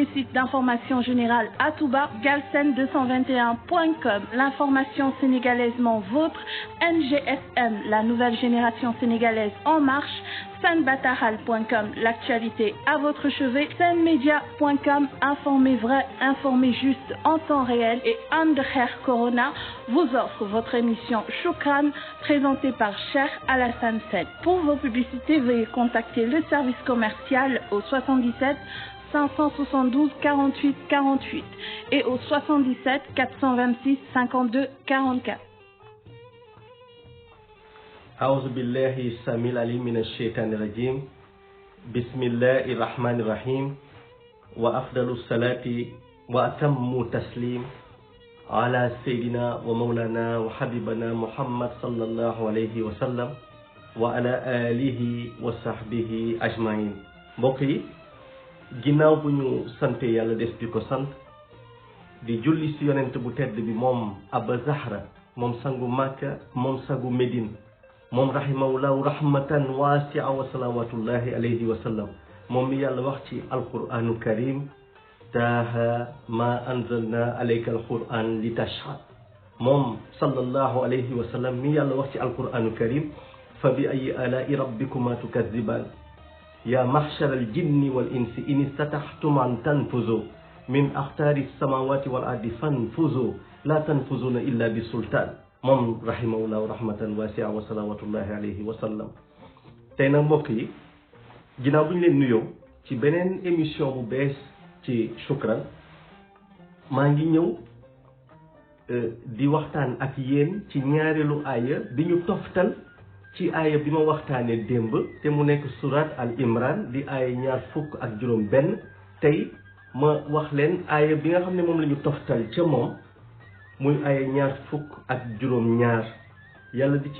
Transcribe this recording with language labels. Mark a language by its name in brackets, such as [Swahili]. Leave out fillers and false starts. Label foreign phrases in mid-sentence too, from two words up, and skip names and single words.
[French] site d'information générale à Touba, Galsen221.com, l'information sénégalaisement vôtre, NGSM, la nouvelle génération sénégalaise en marche, Sanbatahal.com, l'actualité à votre chevet, Senmedia.com, informer vrai, informer juste en temps réel, et Andher Corona vous offre votre émission Choukran, présentée par Cheikh Alassane Sène. Pour vos publicités, veuillez contacter le service commercial au 77 572 48 48 et au 77 426 52 44. [Arabic] أعوذ بالله السميع العليم من الشيطان الرجيم بسم الله الرحمن الرحيم وأفضل الصلاة وأتم التسليم على سيدنا ومولانا وحبيبنا محمد صلى الله عليه وسلم وعلى آله وصحبه أجمعين. [Wolof] mbokk yi ginnaaw bu ñu sante yàlla des di ko sant di julli ci yonent bu tedd bi moom Aba Zahra moom sangu Makka moom sangu Médine moom [Arabic] رحمه الله رحمة واسعة وصلوات الله عليه وسلم [Wolof] moom mi yàlla wax ci alquranu [Arabic] كريم طه ما أنزلنا عليك القرآن لتشقى moom صلى الله عليه وسلم [Wolof] mi yàlla wax ci [Arabic] القرآن الكريم فبأي آلاء ربكما تكذبان يا معشر الجن والإنس إن استطعتم أن تنفذوا من أقطار السماوات والأرض فانفذوا لا تنفذون إلا بسلطان moom رحمه الله رحمة واسعة وصلوات الله عليه وسلم. [Wolof] tey nag mbokk yi ginnaaw bu ñu leen nuyoo ci beneen émission bu bees ci Shukran maa ngi ñëw di waxtaan ak yéen ci ñaareelu aaya bi ñu toftal ci aaya bi ma waxtaanee démb te mu nekk surat al imran di aaya ñaar fukk ak juróom benn tey ma wax leen aaya bi nga xam ne moom la ñu toftal ca moom muy ay ñaar fukk ak juróom ñaar yàlla di ci